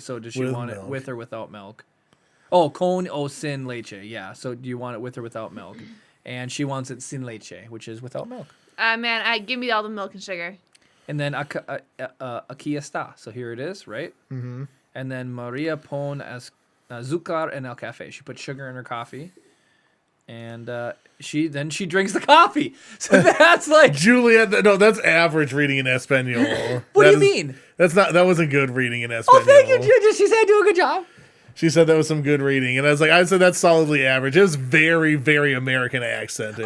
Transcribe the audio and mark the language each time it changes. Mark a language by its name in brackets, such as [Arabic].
[English] So does she want it with or without milk? Oh, [Spanish] con o sin leche. [English] Yeah. So do you want it with or without milk? And she wants it [Spanish] sin leche, [English] which is without milk. Man, give me all the milk and sugar. And then [Spanish] aquí está. [English] So here it is, right? Mm-hmm. And then [Spanish] Maria pon azúcar en el café. [English] She put sugar in her coffee. And she drinks the coffee. So that's like Juliet. No, that's average reading in Espanol. What do you mean? That wasn't good reading in Espanol. Oh, thank you, Juliet. She said I do a good job. She said that was some good reading, and I'd say that's solidly average. It was very, very American accented.